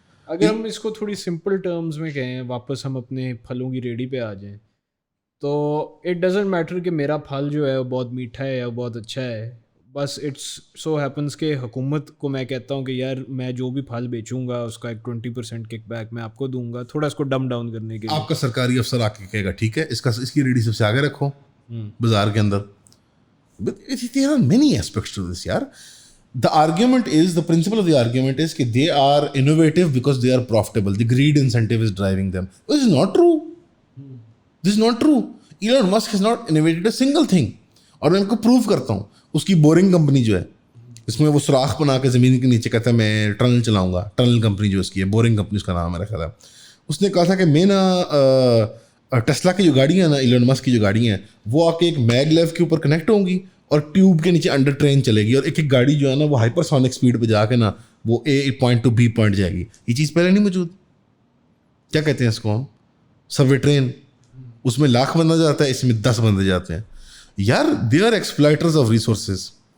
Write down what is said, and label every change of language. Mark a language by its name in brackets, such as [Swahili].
[Urdu] اگر ہم اس کو تھوڑی سمپل ٹرمز میں کہیں, واپس ہم اپنے پھلوں کی ریڈی پہ آ جائیں, تو [English] it doesn't matter [Urdu] کہ میرا پھل جو ہے وہ بہت میٹھا ہے یا بہت اچھا ہے, بس [English] it's so happens [Urdu] کہ حکومت کو میں کہتا ہوں کہ یار میں جو بھی پھل بیچوں گا اس کا ایک 20% کک بیک میں آپ کو دوں گا, تھوڑا اس کو ڈم ڈاؤن کرنے کے لیے. آپ کا سرکاری افسر آ کے کہے گا ٹھیک ہے اس کی ریڈی سب سے آگے رکھو بازار کے اندر. [English] There are many aspects to this, yaar. The principle of the argument is that they are innovative because they are profitable. The greed incentive is driving them. This is not true. This is not true. Elon Musk has not innovated a single thing. [Urdu] اور میں ان کو proof کرتا ہوں. اس کی boring company جو ہے, اس میں وہ سوراخ بنا کے زمین کے نیچے کہتا ہے میں ٹنل چلاؤں گا. ٹنل کمپنی جو اس کی ہے, بورنگ کمپنی اس کا نام ہے میرا خیال ہے. اس نے کہا تھا کہ میں نا ٹیسلا کی جو گاڑیاں ہیں نا, ایلن مسک کی جو گاڑیاں ہیں, وہ آ کے ایک میگ لیو کے اوپر کنیکٹ ہوں گی اور ٹیوب کے نیچے انڈر ٹرین چلے گی, اور ایک ایک گاڑی جو ہے نا وہ ہائپر سونک اسپیڈ پہ جا کے نا وہ a point to be point جائے گی. یہ چیز پہلے نہیں موجود. کیا کہتے ہیں اس کو ہم, سب وے ٹرین. اس میں 1,00,000 بندہ جاتا ہے, اس میں 10 بندے جاتے ہیں. [English] یار they are exploiters of resources.